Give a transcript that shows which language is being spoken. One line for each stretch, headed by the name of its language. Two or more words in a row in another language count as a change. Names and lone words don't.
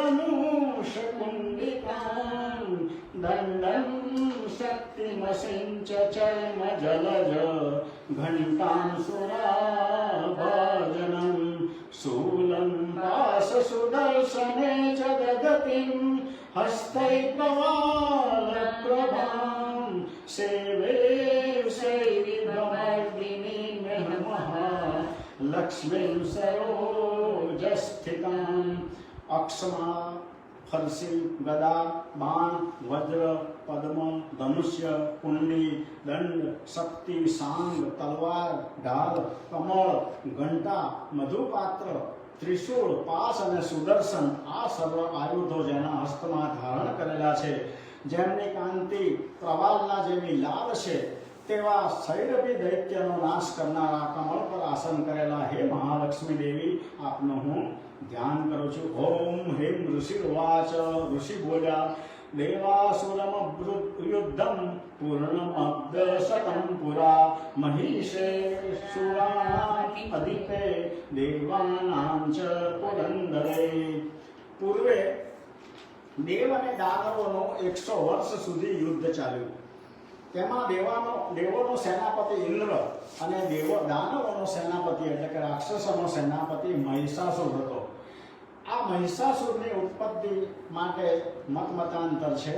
Sanskrit: धनुषकुण्डिकां दण्डं शक्तिमसिञ्च चर्म जलज घण्टां सुराभजनं शूलं पाशसुदर्शने च ददतिं हस्तैकवालप्रभां सेवे शैरिभमर्दिनी लक्ष्मीं
Gujarati: સરોજસ્થિતાં અક્ષમા ફરસી ગદા બાણ વજ્ર પદ્મ ધનુષ્ય કુંડી દંડ શક્તિ સાંગ તલવાર ઢાલ કમળ ઘંટા મધુપાત્ર ત્રિશૂળ પાસ અને સુદર્શન આ સર્વ આયુધો જેના હસ્તમાં ધારણ કરેલા છે, જેમની કાંતિ પ્રવાલના જેવી લાલ છે, તેવા સૈરભી દૈત્યનો નાશ કરનારા કમળ પર આસન કરેલા હે મહાલક્ષ્મી દેવી, આપનું હું ધ્યાન કરું છું.
Sanskrit: ઓમ ह्रीं ऋषि उवाच.
Gujarati: ઋષિ બોલ્યા
Sanskrit: देवासुरमभृद्युद्धं पूर्णमब्धशतं पुरा महिषे सुराधिपे देवानां च पुरंदरे.
Gujarati: પૂર્વે દેવ અને દાનવોનો 100 વર્ષ સુધી યુદ્ધ ચાલ્યું. તેમાં દેવોનો સેનાપતિ ઇન્દ્ર અને દાનવોનો સેનાપતિ એટલે કે રાક્ષસોનો સેનાપતિ મહિષાસુર હતો. આ મહિષાસુરની ઉત્પત્તિ માટે મતમતાંતર છે.